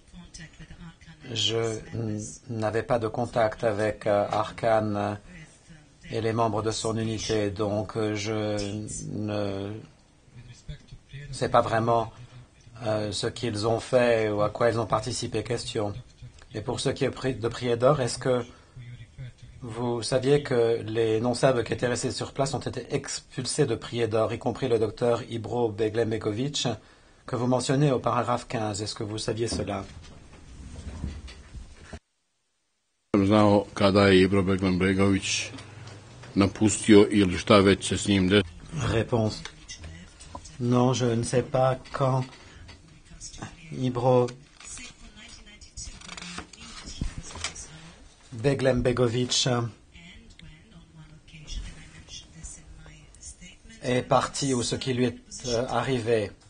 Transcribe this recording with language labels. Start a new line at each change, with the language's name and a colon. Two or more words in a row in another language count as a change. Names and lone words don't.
French: Je n'avais pas de contact avec Arkan et les membres de son unité, donc je ne sais pas vraiment ce qu'ils ont fait ou à quoi ils ont participé. Question. Et pour ce qui est de Prijedor, est-ce que vous saviez que les non-serbes qui étaient restés sur place ont été expulsés de Prijedor, y compris le docteur Ibro Beglembegovic, que vous mentionnez au paragraphe 15. Est-ce que vous saviez cela?
Serbian: Znao kada je Ibro Beglembegovic napustio ili šta već se s njim desilo.
French: Réponse. Non, je ne sais pas quand Ibro Beglembegovic est parti ou ce qui lui est arrivé.